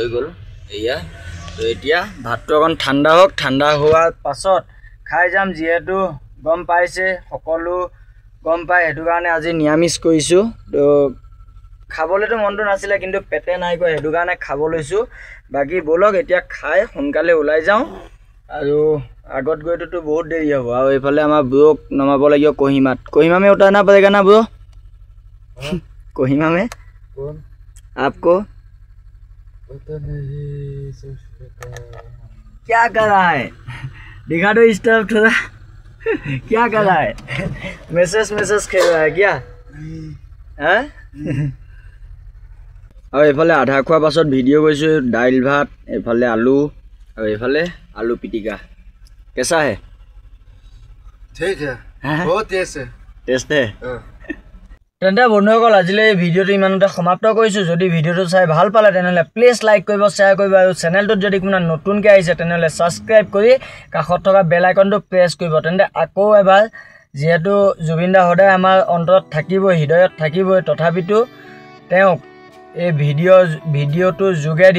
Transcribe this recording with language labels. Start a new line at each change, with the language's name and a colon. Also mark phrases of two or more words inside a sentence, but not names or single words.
Assamese: গ'ল এয়া তো এতিয়া ভাতটো অকণ ঠাণ্ডা হওক ঠাণ্ডা হোৱাৰ পাছত খাই যাম যিহেতু গম পাইছে সকলো গম পায় সেইটো কাৰণে আজি নিৰামিষ কৰিছোঁ তো খাবলৈতো মনটো নাছিলে কিন্তু পেটে নাই কয় সেইটো কাৰণে খাব লৈছোঁ বাকী ব'লক এতিয়া খাই সোনকালে ওলাই যাওঁ আৰু আগত গৈতো বহুত দেৰি হ'ব আৰু এইফালে আমাৰ ব্ৰক নমাব লাগিব কহিমাত
Hindi: কহিমা में उतारना पड़ेगा ना ब्रो कोहिमा में आपको पता नहीं क्या कर रहा है दिखा दो इस तरफ थोड़ा क्या कर रहा है मैसेज खेल रहा है क्या हैं
Assamese: और এইফালে আধা খোৱা পাছত ভিডিও কৰিছো দাইল ভাত এইফালে আলু আৰু এইফালে
Hindi: आलू पिटिका कैसा है ठीक है बहुत टेस्ट है
Assamese: তেন্তে বন্ধুসকল আজিলৈ এই ভিডিওটো ইমানতে সমাপ্ত কৰিছো যদি ভিডিওটো চাই ভাল পালে তেনেহলে প্লিজ লাইক কৰিব শেয়াৰ কৰিব আৰু চেনেলটোত যদি কোনো নতুনকৈ আহিছে তেনেহলে সাবস্ক্ৰাইব কৰি কাষত থকা বেল আইকনটো প্ৰেছ কৰিব তেন্তে আকৌ এবাৰ যেহেতু জুবিন দা সদায় আমাৰ অন্তৰত থাকিব হৃদয়ত থাকিব তথাপিতো তেওঁক এই ভিডিওটো যোগেদি